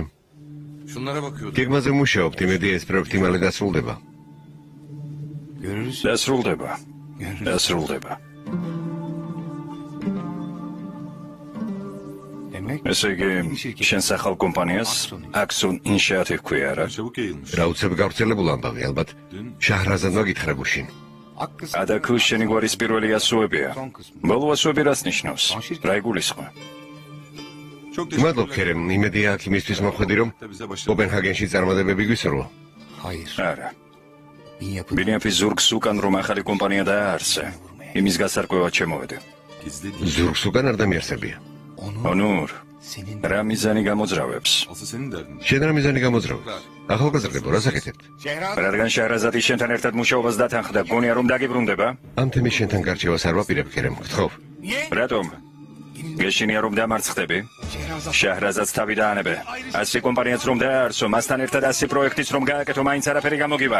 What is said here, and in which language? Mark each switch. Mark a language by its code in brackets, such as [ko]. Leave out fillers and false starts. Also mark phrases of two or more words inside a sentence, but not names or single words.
[ka] გეგმაზე მუშაობთ, იმედია ეს პროექტი მალე დასრულდება. დასრულდება. ესე იგი, შენ სახალ კომპანიას Axon Initiative ჰქვია რა? [tr] Çabuk yayılmış. [ka] რა უცებ გავრცელებული ამბავი, ალბათ შაჰრაზადმა გითხრა გუშინ. ადაკუ შენი გვარის პირველი ასოებია. ბოლო ასოები რას ნიშნავს? რა იგულისხმება? [tr] Çok teşekkür [ka] მადლობ ქერემ, იმედია აქ იმისთვის მოხვედი რომ კოპენჰაგენში წარმატებები გვისურვო. არა. ბინიაფის ზურგს უკან რომ ახალი კომპანია დააარსე. იმის გასარკვევად შემოვედი. ზურგს უკან არ დამიარსებია. ონურ, რა მიზანი გამოძრავებს? [tr] Asıl senin derdin. [ka] შენ რა მიზანი გამოძრავ? ახალგაზრდებო, რას აკეთებთ? რადგან შეჰრაზადი შენთან ერთად მუშაობას დათანხმდა, გონია რომ დაგიბრუნდება? ამ თემის შენთან გარჩევას არ ვაპირებ ქერემ, გთხოვ. რატომ? გეშინია რომ დამარცხდები? შეჰრაზადს თავი დაანებე. ასი კომპანიაც რომ დააარსო, მასთან ერთად ასი პროექტიც რომ გააკეთო, მაინც არაფერი გამოგივა.